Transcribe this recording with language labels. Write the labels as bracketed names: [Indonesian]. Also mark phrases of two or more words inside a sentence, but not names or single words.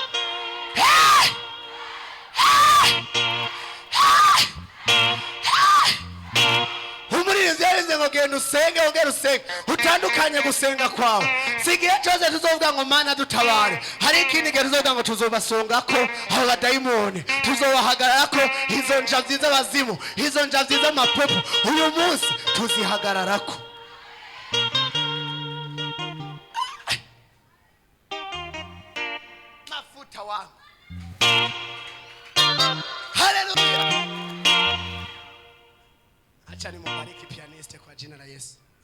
[Rundi] Umuririnzi yarinze ngo genda usenge, ongera usenge. Utandukanye gusenga kwawe sigihe cyose tuzovuga ngo Mana dutabare, hari ikindi gihe tuzovuga ngo tuzobasongako abo badayimoni, tuzobahagararako izo njavyi z'abazimu, izo njavyi z'amapepo, uyu munsi tuzihagararako. [Swahili] Mafuta wangu. Haleluya. Acha nimubariki pianiste kwa jina la Yesu.